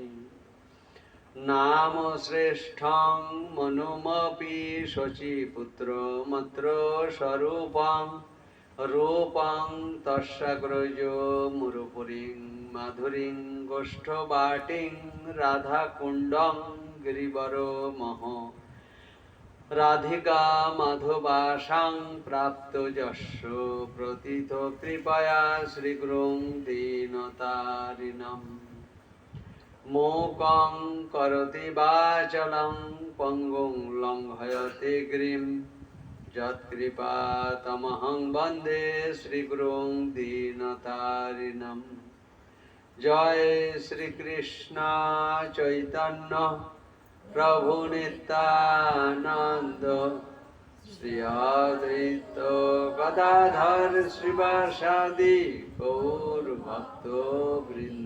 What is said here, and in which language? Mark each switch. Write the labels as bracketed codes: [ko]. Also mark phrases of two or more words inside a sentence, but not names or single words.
[sa] নাম শ্রেষ্ঠং মনুমপি শচীপুত্রমত্র স্বরূপং রূপং তস্যাগ্রজো মুরুপুরিং মাধুরীং গোষ্ঠবাটিং রাধাকুণ্ডং গিরিবরমহ রাধিকা মাধবাসাং প্রাপ্ত যস্য প্রতীত কৃপয়া শ্রীগুরুং দীনতারিণম। মূকং করোতি বাচালং পঙ্গুং লঙ্ঘয়তে গিরিম যৎকৃপাতমহং বন্দে শ্রীগুরুং দীনতারিণম। জয় শ্রীকৃষ্ণ চৈতন্য প্রভু নিত্যানন্দ শ্রী অদ্বৈত গদাধর শ্রীবাসাদি গৌর ভক্তবৃন্দ।